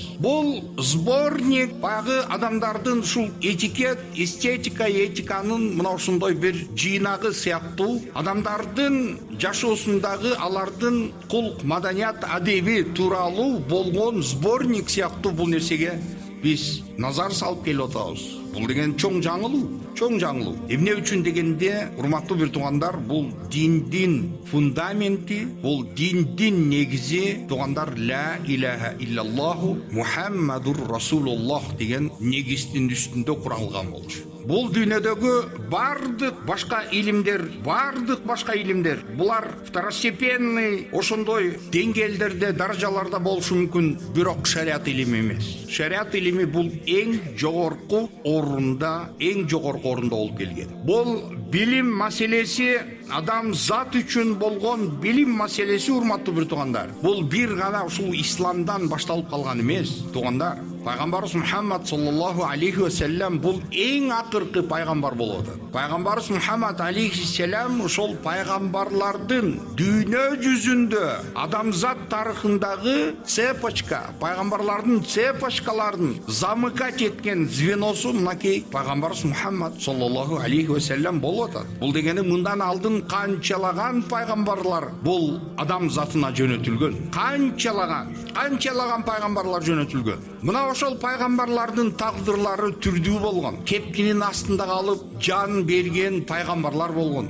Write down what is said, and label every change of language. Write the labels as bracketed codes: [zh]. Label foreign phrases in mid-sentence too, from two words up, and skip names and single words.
[ky] Бул сборник баягы адамдардын ушул этикет, эстетика, этиканын мына ушундай бир жыйнагы сыяктуу, адамдардын жашоосундагы алардын кулк, маданият, адеби тууралуу болгон сборник сыяктуу бул нерсеге биз назар салып келип атабыз. Бул деген чоң жаңылуу. Эмне үчүн дегенде, урматтуу бир туугандар, бул диндин фундаменти, бул диндин негизи туугандар [ar] لا إله إلا الله محمد رسول الله [ky] деген негиздин үстүндө куралган болчу. Бул дүйнөдөгү бардык башка илимдер, булар второстепенный ошондой деңгээлдерде, даражаларда болушу мүмкүн, бирок шариат илими эмес. Шариат илими бул эң жогорку орунда болуп келген. Бул билим маселеси, адам зат үчүн болгон билим маселеси, урматтуу бир туугандар. Бул бир гана ушул исламдан башталып калган эмес, туугандар. Пайгамбарыбыз Мухаммад [ar] صلى الله عليه وسلم [ky] бул эң акыркы пайгамбар болуп атат. Пайгамбарыбыз Мухаммад [ar] عليه سلم [ky] ошол пайгамбарлардын дүйнө жүзүндө адамзат тарыхындагы цепочка, пайгамбарлардын цепочкаларын замыкать эткен звеносу мынакей пайгамбарыбыз Мухаммад [ar] صلى الله عليه وسلم [ky] болуп атат. Бул дегени мындан алдын канчалаган пайгамбарлар бул адам затына жөнөтүлгөн. Канчалаган пайгамбарлар жөнөтүлгөн. Мына ошол пайгамбарлардын тагдырлары түрдүү болгон. Кепкинин астында калып жан берген пайгамбарлар болгон.